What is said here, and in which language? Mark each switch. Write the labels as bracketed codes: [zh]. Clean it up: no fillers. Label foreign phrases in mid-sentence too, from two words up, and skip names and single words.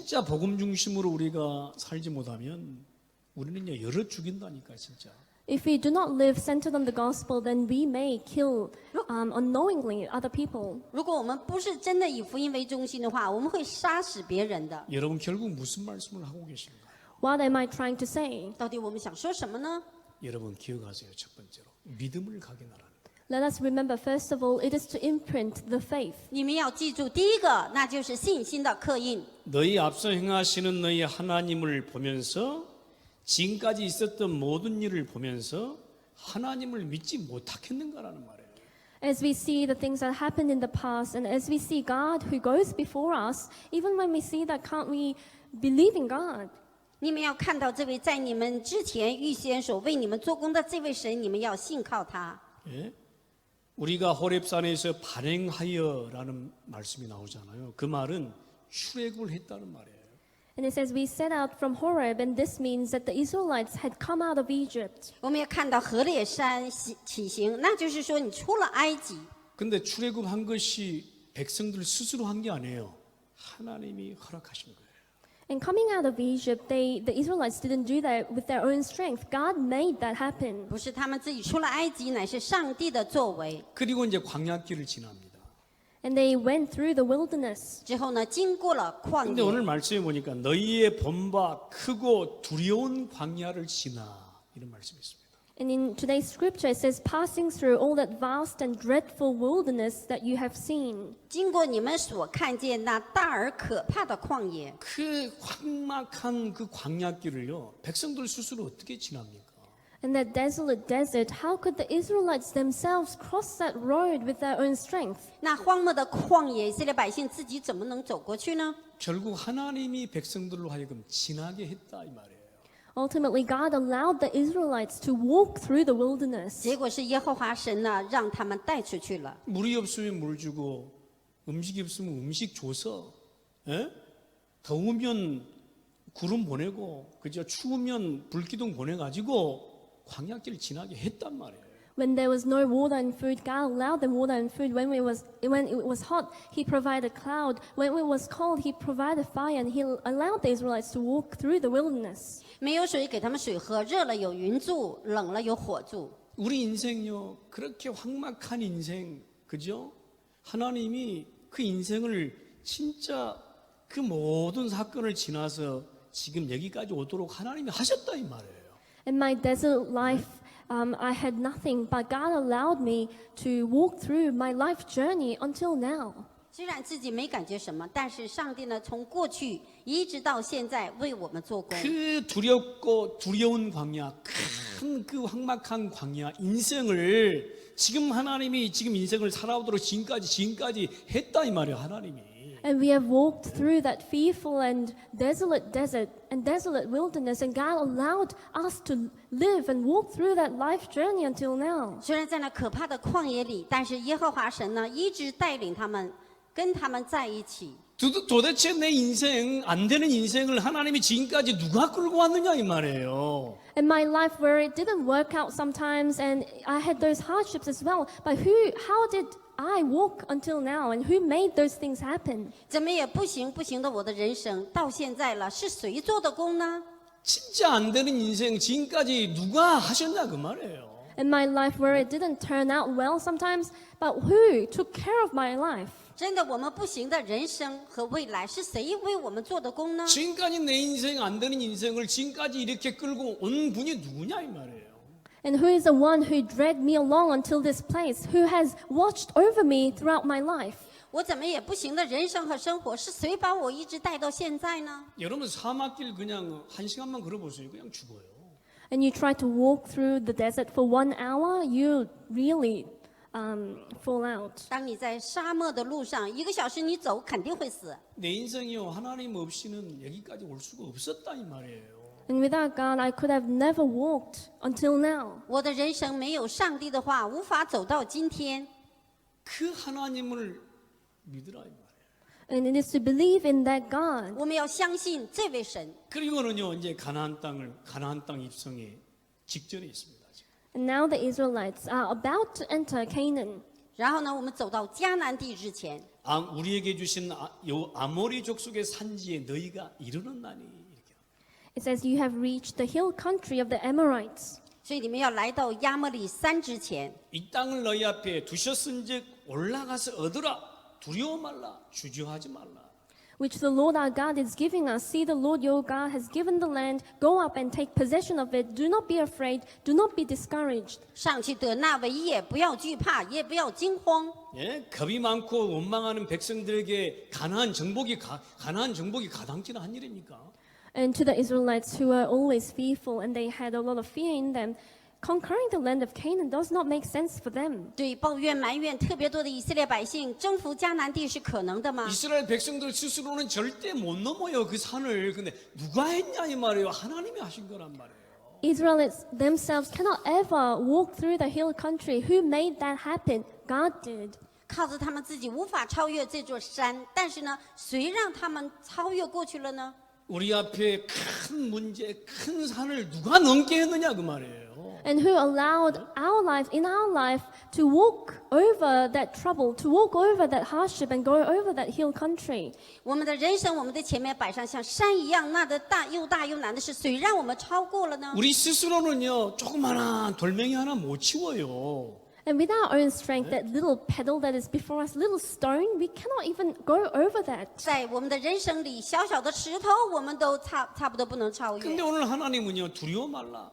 [ko] 진짜 복음 중심으로 우리가 살지 못하면 우리는요 열어 죽인다니까 진짜. [en] If we do not live centered on the gospel, then we may kill unknowingly other people. [zh] 如果我们不是真的以福音为中心的话，我们会杀死别人的。 [ko] 여러분 결국 무슨 말씀을 하고 계신가요? [en] What am I trying to say? [zh] 到底我们想说什么呢？ [ko] 여러분 기억하세요. 첫 번째로 믿음을 각인하라는 거예요. [en] Let us remember, first of all, it is to imprint the faith. [zh] 你们要记住，第一个那就是信心的刻印。 [ko] 너희 앞서 행하시는 너희 하나님을 보면서 지금까지 있었던 모든 일을 보면서 하나님을 믿지 못하겠는가라는 말이에요. [en] As we see the things that happened in the past, and as we see God who goes before us, even when we see that, can't we believe in God? [zh] 你们要看到这位在你们之前预先所为你们做工的这位神，你们要信靠他。 [ko] 예? 우리가 호렙산에서 발행하여라는 말씀이 나오잖아요. 그 말은 출애굽을 했다는 말이에요. [en] And it says, we set out from Horeb, and this means that the Israelites had come out of Egypt. [zh] 我们也看到何烈山起行，那就是说你出了埃及。 [ko] 근데 출애굽한 것이 백성들 스스로 한 게 아니에요. 하나님이 허락하신 거예요. [en] And coming out of Egypt, the Israelites didn't do that with their own strength. God made that happen. [zh] 不是他们自己出了埃及，乃是上帝的作为。 [ko] 그리고 이제 광야길을 지납니다. [en] And they went through the wilderness. [zh] 之后呢，经过了旷 [ko] 근데 오늘 [zh] 野。 [ko] 말씀에 보니까 너희의 본바 크고 두려운 광야를 지나 이런 말씀이 있습니다. [en] And in today's scripture, it says, passing through all that vast and dreadful wilderness that you have seen. [zh] 经过你们所看见那大而可怕的旷野， [ko] 그 황막한 그 광야길을요 백성들 스스로 어떻게 지납니까? [en] And that desolate desert, how could the Israelites themselves cross that road with their own strength? [zh] 那荒漠的旷野，以色列百姓自己怎么能走过去呢？ [ko] 결국 하나님이 백성들로 하여금 지나게 했다 이 말이에요. [en] Ultimately, God allowed the Israelites to walk through the wilderness. [zh] 结果是耶和华神呢，让他们带出去了。 [ko] 물이 없으면 물 주고 음식이 없으면 음식 줘서 에? 더우면 구름 보내고 그저 추우면 불기둥 보내가지고 광야길 지나게 했단 말이에요. [en] When there was no water and food, God allowed them water and food. When it was hot, He provided cloud. When it was cold, He provided fire, and He allowed the Israelites to walk through the wilderness. [zh] 没有水给他们水喝，热了有云柱，冷了有火柱。 [ko] 우리 인생요 그렇게 황막한 인생 그죠? 하나님이 그 인생을 진짜 그 모든 사건을 지나서 지금 여기까지 오도록 하나님이 하셨다 이 말이에요. [en] In my desert life, I had nothing, but God allowed me to walk through my life journey until now. [zh] 虽然自己没感觉什么，但是上帝呢，从过去一直到现在为我们做工。 [ko] 그 두렵고 두려운 광야, 큰 그 황막한 광야, 인생을 지금 하나님이 지금 인생을 살아오도록 지금까지 했다 이 말이에요, 하나님이. [en] And we have walked through that fearful and desolate desert and desolate wilderness, and God allowed us to live and walk through that life journey until now. [zh] 虽然在那可怕的旷野里，但是耶和华神呢，一直带领他们，跟他们在一起。 [ko] 도대체 내 인생, 안 되는 인생을 하나님이 지금까지 누가 끌고 왔느냐 이 말이에요. [en] In my life where it didn't work out sometimes, and I had those hardships as well, but how did I walk until now, and who made those things happen? [zh] 怎么也不行的我的人生到现在了，是谁做的工呢？ [ko] 진짜 안 되는 인생 지금까지 누가 하셨냐 그 말이에요. [en] In my life where it didn't turn out well sometimes, but who took care of my life? [zh] 真的，我们不行的人生和未来是谁为我们做的工呢？ [ko] 지금까지 내 인생 안 되는 인생을 지금까지 이렇게 끌고 온 분이 누구냐 이 말이에요. [en] And who is the one who dragged me along until this place? Who has watched over me throughout my life? [zh] 我怎么也不行的人生和生活是谁把我一直带到现在呢？ [ko] 여러분 사막길 그냥 1시간만 걸어보세요. 그냥 죽어요. [en] And you try to walk through the desert for 1 hour, you really fall out. [zh] 当你在沙漠的路上1个小时你走，肯定会死。 [ko] 내 인생이요 하나님 없이는 여기까지 올 수가 없었다 이 말이에요. [en] And without God, I could have never walked until now. [zh] 我的人生没有上帝的话，无法走到今天。 [ko] 그 하나님을 믿으라 이 말이에요. [en] And it is to believe in that God. [zh] 我们要相信这位神。 [ko] 그리고는요 이제 가나안 땅 입성에 직전에 있습니다. 지금. [en] And now the Israelites are about to enter Canaan. [zh] 然后呢，我们走到迦南地之前， [ko] 우리에게 주신 요 아모리 족속의 산지에 너희가 이르렀나니 이렇게. [en] It says, You have reached the hill country of the Amorites, [zh] 所以你们要来到亚摩利山之前， [ko] 이 땅을 너희 앞에 두셨은즉 올라가서 얻으라. 두려워 말라. 주저하지 말라. [en] which the Lord our God is giving us. See, the Lord your God has given the land. Go up and take possession of it. Do not be afraid. Do not be discouraged. [zh] 上去得那为业，不要惧怕，也不要惊慌。 [ko] 예, 겁이 많고 원망하는 백성들에게 가나안 정복이 가당치는 한 일입니까? [en] And to the Israelites who were always fearful and they had a lot of fear in them, conquering the land of Canaan does not make sense for them. [zh] 对抱怨埋怨特别多的以色列百姓，征服迦南地是可能的吗？ [ko] 이스라엘 백성들 스스로는 절대 못 넘어요 그 산을. 근데 누가 했냐 이 말이에요. 하나님이 하신 거란 말이에요. [en] Israelites themselves cannot ever walk through the hill country. Who made that happen? God did. [zh] 靠着他们自己无法超越这座山，但是呢，谁让他们超越过去了呢？ [ko] 우리 앞에 큰 문제, 큰 산을 누가 넘게 했느냐 그 말이에요. [en] And who allowed our life, in our life, to walk over that trouble, to walk over that hardship and go over that hill country. [zh] 我们的人生，我们的前面摆上像山一样那的大又难的事，谁让我们超过了呢？ [ko] 우리 스스로는요 조그마한 돌멩이 하나 못 치워요. [en] And with our own strength, that little pedal that is before us, little stone, we cannot even go over that. [zh] 在我们的人生里，小小的石头，我们都差不多不能超越。 [ko] 근데 오늘 하나님은요 두려워 말라.